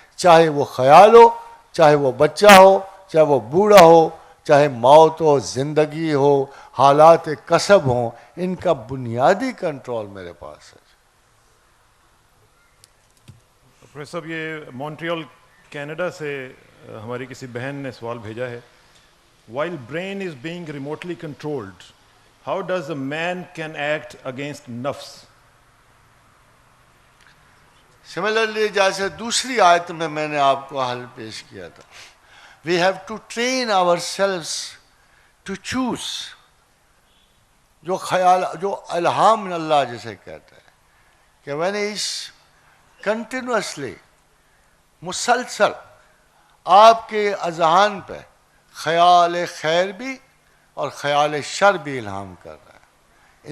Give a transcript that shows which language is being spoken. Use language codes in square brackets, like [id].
[ur] چاہے وہ خیال ہو، چاہے وہ بچہ ہو، چاہے وہ بوڑھا ہو، چاہے موت ہو، زندگی ہو، حالات کسب ہوں، ان کا بنیادی کنٹرول میرے پاس ہے. پروفیسر صاحب یہ مونٹریال کینیڈا سے ہماری کسی بہن نے سوال بھیجا ہے. [en] While brain is being remotely controlled, how does a man can act against nafs? [ur] Similarly جیسے دوسری آیت میں نے آپ کو حل پیش کیا تھا، [en] we have to train ourselves to choose. [ur] جو خیال، جو الہام من اللہ جسے کہتا ہے کہ [en] when is continuously [ur] مسلسل آپ کے اذہان پہ خیال خیر بھی اور خیال شر بھی الہام کر رہا ہے.